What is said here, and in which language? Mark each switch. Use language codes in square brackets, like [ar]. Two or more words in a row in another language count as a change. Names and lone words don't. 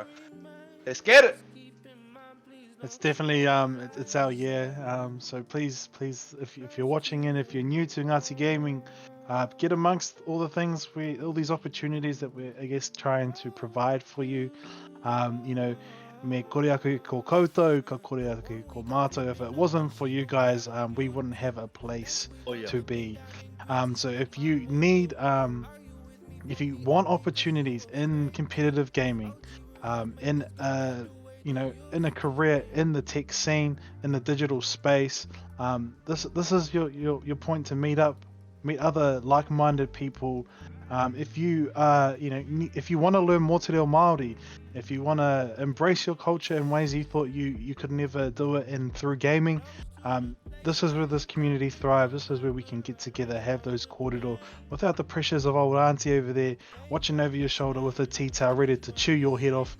[en] Let's get it. It's definitely it's our year. So please, if you're watching and if you're new to Ngati Gaming, get amongst all the things all these opportunities that we're, I guess, trying to provide for you. You know, [mi] me kore aku ko koutou, ka kore aku ko mātou. [en] If it wasn't for you guys, we wouldn't have a place Oh yeah. to be. So if you need, if you want opportunities in competitive gaming, in in a career in the tech scene, in the digital space, this is your point to meet other like-minded people. If you if you want to learn more [mi] te reo Māori, [en] if you want to embrace your culture in ways you thought you could never do it in through gaming, this is where this community thrives. This is where we can get together, have those kōrero without the pressures of old auntie over there watching over your shoulder with a tea towel ready to chew your head off.